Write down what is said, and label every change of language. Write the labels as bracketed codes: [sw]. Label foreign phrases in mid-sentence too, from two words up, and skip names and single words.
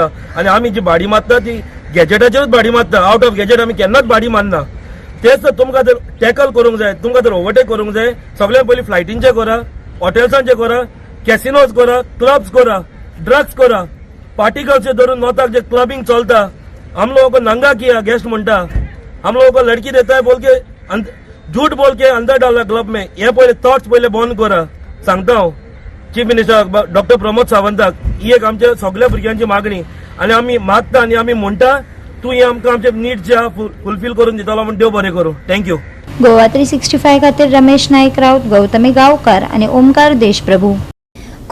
[kok] आनी आमी जी भाडी मारता ती गॅजेटाचेरूच भाडी मारता. [en] out of gadget [kok] आमी केन्नाच भाडी मारना. तेच तर तुमकां जर टॅकल करूंक जाय, तुमकां जर ओवरटेक करूंक जाय, सगळ्यान पयलीं फ्लायटींचें करा, हॉटेल्सांचें करा, कॅसिनोज करा, क्लब्स करा, ड्रग्स करा. पार्टिकल्स धरून नॉर्थाक जे क्लबिंग चलता, [hi] हम लोगों को नंगा किया [kok] गेस्ट म्हणटा. [hi] हम लोगों को लड़की देता है बोल के झूठ बोल के अंदर डाला क्लब में. [kok] हे पहिले थॉट्स पहिले बंद करा सांगता हांव [en] chief minister [kok] डॉक्टर प्रमोद सावंताक. ही एक आमच्या सगळ्या भुरग्यांची मागणी आनी आमी मागता आनी आमी म्हणटा तूं हे आमकां आमचे नीड्स जे आहा फुलफील करून दितलो म्हूण देव बरें करूं. [en] thank you. [kok] गोवा 365 खातीर रमेश नाईक राऊत, गौतमी गांवकार आनी ओमकार देशप्रभू.